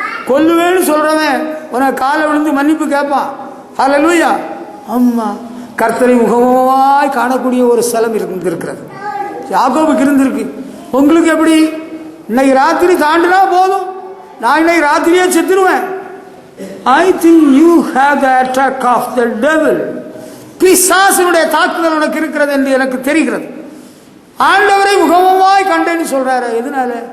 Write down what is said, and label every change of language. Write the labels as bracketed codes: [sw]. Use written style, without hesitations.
[ta] கொல்லுவேன்னு சொல்றவன் உனக்கு காலை விழுந்து மன்னிப்பு கேட்பான். ஹல்லேலூயா. அம்மா, கர்த்தரை முகமுகமாய் காணக்கூடிய ஒரு ஸ்தலம் இருந்திருக்கிறது. யாக்கோபுக்கு இருந்திருக்கு. உங்களுக்கு எப்படி? இன்னைக்கு ராத்திரி தாண்டினா போதும், நான் இன்னைக்கு ராத்திரியே செத்துருவேன். [en] I think you have the attack of the devil. [ta] பிசாசினுடைய தாக்குதல் உனக்கு இருக்கிறது என்று எனக்கு தெரிகிறது. ஆண்டவரை முகமுகமாய் கண்டேன்னு சொல்றாரு. எதனால?